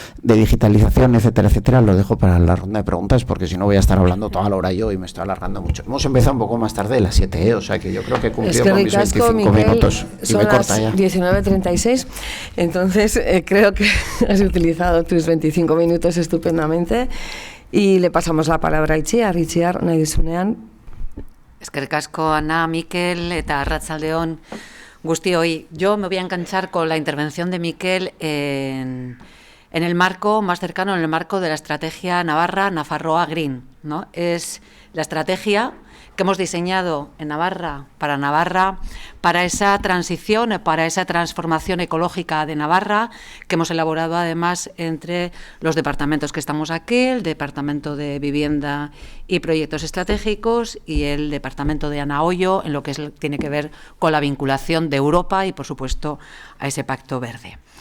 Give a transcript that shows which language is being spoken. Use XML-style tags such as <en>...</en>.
<es>De digitalización, etcétera, etcétera, lo dejo para la ronda de preguntas, porque si no voy a estar hablando toda la hora yo y me estoy alargando mucho. Hemos empezado un poco más tarde, las 7, o sea que yo creo que he cumplido con mis 25 Miguel, minutos. Y son me corta ya. Las 19:36, entonces creo que has utilizado tus 25 minutos estupendamente y le pasamos la palabra a Itziar.</es> <eu>Itziar, nahi duzunean. Eskerrik asko, Ana, Mikel eta Arratsaldeon guztioi.</eu> <es>Yo me voy a enganchar con la intervención de Mikel en el marco más cercano, en el marco de la estrategia Navarra Nafarroa Green, ¿no? Es la estrategia que hemos diseñado en Navarra, para esa transición, para esa transformación ecológica de Navarra, que hemos elaborado además entre los departamentos que estamos aquí, el Departamento de Vivienda y Proyectos Estratégicos y el Departamento de Ana Ollo, en lo que tiene que ver con la vinculación de Europa y, por supuesto, a ese Pacto Verde.</es>